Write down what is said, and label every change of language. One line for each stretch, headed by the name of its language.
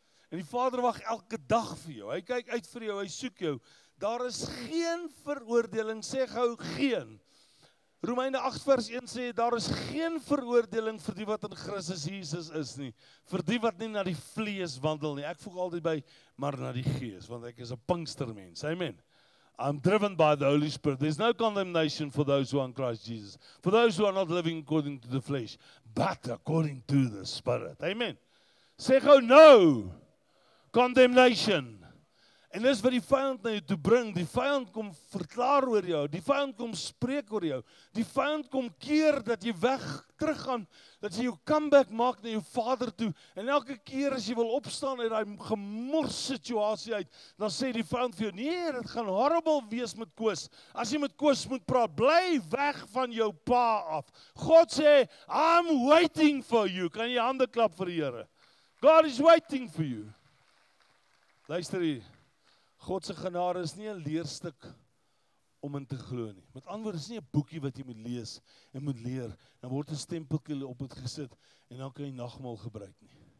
Afrikaans: En die Vader wag elke dag vir jou. Hy kyk uit vir jou, hy soek jou. Daar is geen veroordeling, sê gou geen. Romeine 8 vers 1 sê, daar is geen veroordeling vir die wat in Christus Jesus is nie. Vir die wat nie na die vlees wandel nie. Ek voeg altyd by, maar na die gees, want ek is 'n Pinkstermens. Amen.
English: I'm driven by the Holy Spirit. There's no condemnation for those who are in Christ Jesus. For those who are not living according to the flesh, but according to the Spirit.
Afrikaans: Amen. Sê gou
English: no condemnation.
Afrikaans: En dis wat die vyand na jou toe bring. Die vyand kom verklaar oor jou. Die vyand kom spreek oor jou. Die vyand kom keer dat jy teruggaan, dat jy jou comeback maak na jou Vader toe. En elke keer as jy wil opstaan uit daai gemors situasie uit, dan sê die vyand vir jou, nee, dit gaan horrible wees met Koos. As jy met Koos moet praat, bly weg van jou pa af.
English: God sê, I'm waiting for you.
Afrikaans: Kan jy hande klap vir die Here?
English: God is waiting for you.
Afrikaans: Luister hier. God se genade is nie 'n leerstuk om in te glo nie. Met ander woorde, is nie 'n boekie wat jy moet lees en moet leer. Dan word 'n stempeltjie op dit gesit en dan kan jy nagmaal gebruik nie.